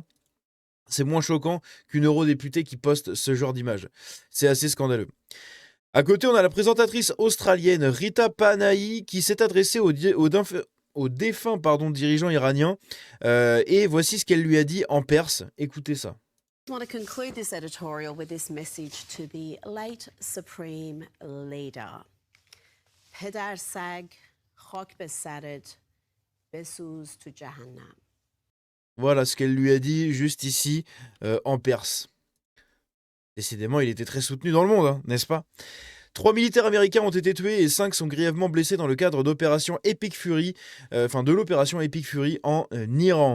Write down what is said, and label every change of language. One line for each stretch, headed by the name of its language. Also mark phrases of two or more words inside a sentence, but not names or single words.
French: C'est moins choquant qu'une eurodéputée qui poste ce genre d'image. C'est assez scandaleux. À côté, on a la présentatrice australienne Rita Panahi qui s'est adressée au défunt dirigeant iranien. Et voici ce qu'elle lui a dit en perse. Écoutez ça.
English: I want to conclude this editorial with this message to the late Supreme Leader.
Persian: پدر سگ خاک به سرت بسوز تو جهنم.
French: Voilà ce qu'elle lui a dit juste ici en perse. Décidément, il était très soutenu dans le monde, hein, n'est-ce pas? 3 militaires américains ont été tués et 5 sont grièvement blessés dans le cadre d'opération Epic Fury, de l'opération Epic Fury en Iran.